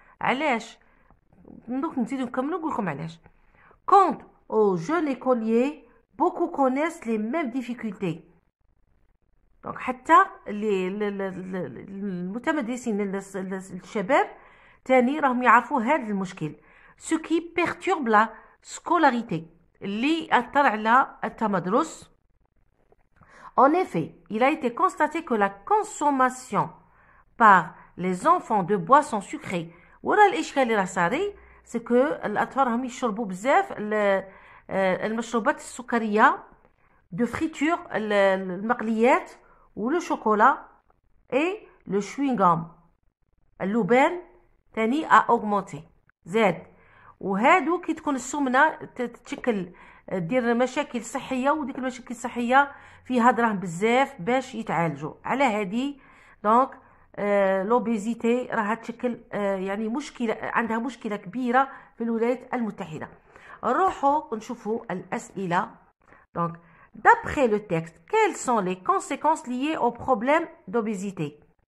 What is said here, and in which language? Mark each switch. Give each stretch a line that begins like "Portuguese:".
Arabic: علاش؟ دوك نزيدو نكملو نقول لكم علاش.
French: Quant aux jeunes écoliers, beaucoup connaissent les mêmes difficultés.
Arabic: Donc حتى المتمدرسين الشباب تاني راهم يعرفوا هذا المشكل.
French: Ce qui perturbe la scolarité
Arabic: اللي أثر على التمدرس.
French: En effet, il a été constaté que la consommation par les enfants de boissons sucrées
Arabic: ورا الإشكال اللي راه صاري c'est que الأطفال راهم يشربوا بزاف المشروبات السكرية
French: de friture المقليات ou le chocolat et le chewing-gum.
Arabic: اللبان تاني
French: a augmenté
Arabic: زاد، وهادو كي تكون السمنة تتشكل دير مشاكل صحية، وديك المشاكل الصحية فيها دراهم بزاف باش يتعالجوا على هادي. دونك لوبيزيتي راها تشكل يعني مشكلة، عندها مشكلة كبيرة في الولايات المتحدة. نروحوا نشوفوا الأسئلة.
French: دونك d'après le texte, quelles sont les conséquences liées au problème d'obésité?